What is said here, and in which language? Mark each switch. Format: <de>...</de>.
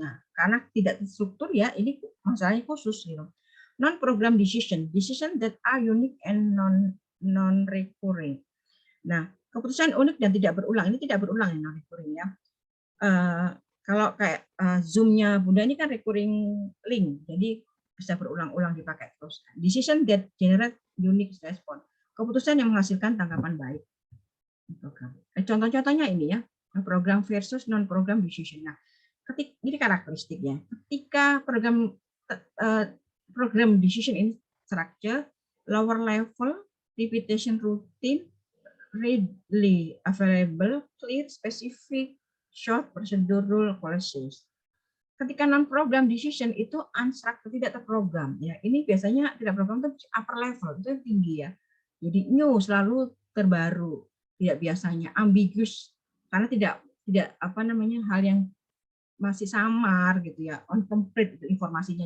<id>Nah, karena tidak terstruktur ya, ini masalahnya khusus.</id> <en>You know. Non-program decision that are unique and non-recurring.</en> <id>Nah, keputusan unik dan tidak berulang. Ini tidak berulang ya, non-recurring ya. Kalau kayak Zoom-nya Bunda ini kan recurring link, jadi bisa berulang-ulang dipakai terus.</id> <en>Decision that generate unique response.</en> <id>Keputusan yang menghasilkan tanggapan baik. Contoh-contohnya ini ya, program versus non-program decision. Nah, ini karakteristiknya.</id> <en>Ketika program decision in structure, lower level, repetition routine, readily available, clear, specific, short, procedural, policies.</en> <id>Ketika non-program decision itu unstructured, tidak terprogram. Ya, ini biasanya tidak program itu upper level, itu yang tinggi ya. Jadi new, selalu terbaru, tidak biasanya ambiguous, karena tidak apa namanya hal yang masih samar gitu ya, incomplete itu informasinya.</id>